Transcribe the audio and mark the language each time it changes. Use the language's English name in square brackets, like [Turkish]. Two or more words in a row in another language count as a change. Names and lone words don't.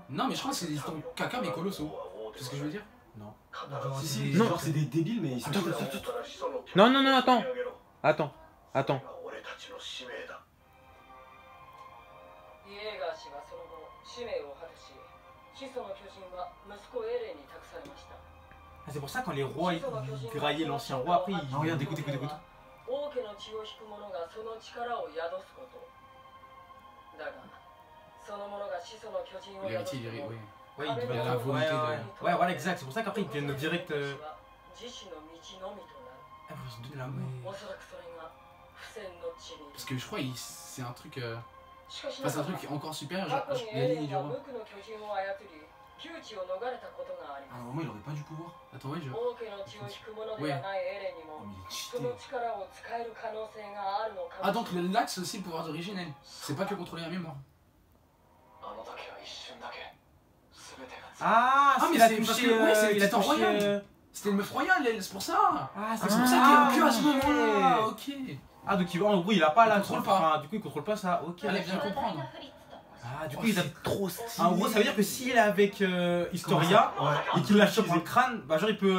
[French] Non, mais je crois que c'est des titans caca mais colossaux. C'est ce que je veux dire? Non. Si, Non. genre c'est des débiles, mais ils sont. Non, non, non, attends. Attends, attends. [Japanese] イエーガー氏はその後使命を果たし始祖の巨人は息子エレンに託されました。 [French] C'est pour ça quand les rois ils graillaient l'ancien roi, après ils. Ah, regarde, écoute, écoute, écoute. [Japanese] 王家の血を引く者がその力を宿すこと。だがその者が始祖の巨人を宿す [French] L'héritier, [Japanese] と [French] oui. Ouais, Il y a la volonté de. Ouais, voilà, exact. C'est pour ça qu'après ils viennent direct. [Japanese] 自死の道のみとなる。 [French] Ah, ils se donnent la main. [Japanese] おそらくそれが不戦の地に。 [French] Parce que je crois que c'est un truc. [Japanese] しかし [French] Enfin, c'est un truc encore supérieur, [Japanese] 過 [French] genre [Japanese] 去に [French] la [Japanese] エレ [French] ligne [Japanese] ン [French] du [Japanese] は [French] roi. [Japanese] 無垢の巨人を操り窮地を逃れたことがあり [French] À [Japanese] ま [French] un moment, il aurait pas du pouvoir. Attends, ouais, je. [Japanese] す。王家の血を引く者ではないエレンにも [French] Oh, mais il est [Japanese] そ [French] cheaté. [Japanese] の力を使える可能性があるのか [French] Ah, [Japanese] も [French] donc le lac c'est aussi le pouvoir d'origine. C'est pas que contrôler la mémoire. [Japanese] あの時は一瞬だけ全てが [French] Ah, Ah, mais il a c'est parce touché. que- ouais, c'est- Il a c'est en touché. royal. C'était le meuf royal, c'est pour ça. Ah, C'est pour ça qu'il y a que à ce ok. moment-là. Ok. Ah, donc en gros, il a pas la. Il contrôle pas. Enfin, du coup, il contrôle pas ça. Ok. Allez, viens comprendre. Ah, du coup, il a. Trop stylé. En gros, ça veut dire que s'il est avec Historia et qu'il la chope dans le crâne, bah genre il peut.